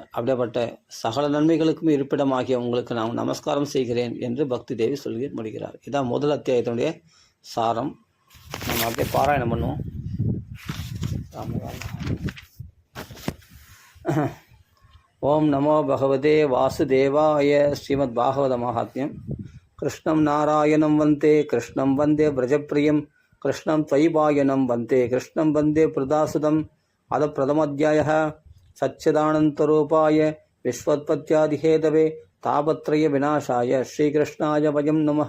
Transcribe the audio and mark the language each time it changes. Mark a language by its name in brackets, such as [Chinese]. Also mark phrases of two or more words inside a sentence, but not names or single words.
[Tamil] அப்படிப்பட்ட சகல நன்மைகளுக்கும் இருப்பிடமாகிய உங்களுக்கு நான் நமஸ்காரம் செய்கிறேன் என்று பக்தி தேவி சொல்லி முடிகிறார். இதான் முதல் அத்தியாயத்தினுடைய சாரம். நம்ம அப்படியே பாராயணம் பண்ணுவோம். [Sanskrit] ॐ नमो भगवते वासुदेवाय. ஸ்ரீமத் பாகவத மகாத்மியம். कृष्णं नारायणं वन्दे कृष्णं वन्दे व्रजप्रियम् कृष्णं त्वयिपायनं वन्दे, कृष्णं वन्दे प्रदासुदम्. अथ प्रथमोऽध्यायः. सच्चिदानन्तरूपाय विश्वोत्पत्त्यादिहेतवे तापत्रयविनाशाय श्रीकृष्णाय वयं नमः.